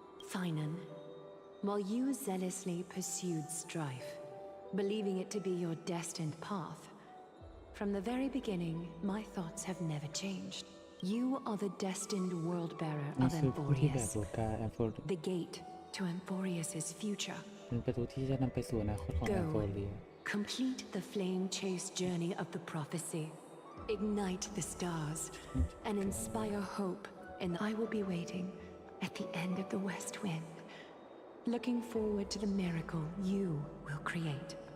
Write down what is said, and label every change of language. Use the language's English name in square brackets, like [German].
[English] Finan, while you zealously pursued strife, believing it to be your destined path, from the very beginning, my thoughts have never changed. You are the destined world-bearer of Amphorius, the gate to Amphorius's future. [Thai] เป็นประตูที่จะนำไปสู่อนาคตของแอมโฟเรีย [English] Complete the flame-chased journey of the prophecy. Ignite the stars and inspire hope, and I will be waiting at the end of the west wind, looking forward to the miracle you will create.